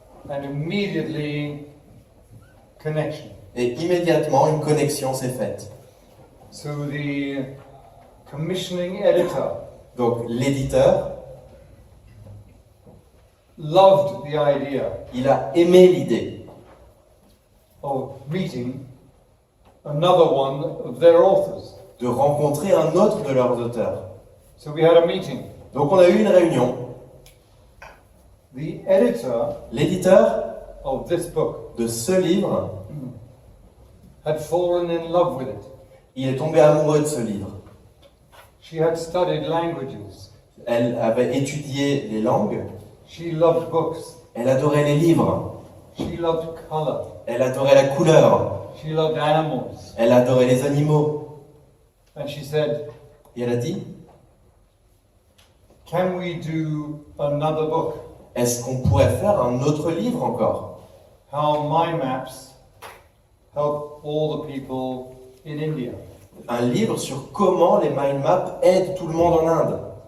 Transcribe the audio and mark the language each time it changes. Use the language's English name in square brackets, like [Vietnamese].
[English] and immediately connection. [French] et immédiatement une connexion s'est faite. [English] So the commissioning editor [French] Donc l'éditeur, [English] loved the idea [French] il a aimé l'idée [English] of meeting another one of their authors. [French] de rencontrer un autre de leurs auteurs. [English] So we had a meeting. [French] Donc on a eu une réunion. [English] The editor [French] L'éditeur [English] of this book [French] de ce livre, [English] had fallen in love with it. [French] il est tombé amoureux de ce livre. [English] She had studied languages. [French] Elle avait étudié les langues, [English] She loved books. [French] elle adorait les livres, [English] She loved color. [French] elle adorait la couleur, [English] She loved animals. [French] elle adorait les animaux. [English] And she said, [French] Et elle a dit, [English] can we do another book? [French] est-ce qu'on pourrait faire un autre livre encore? [English] How my maps help all the people in India. [French] Un livre sur comment les mind maps aident tout le monde en Inde.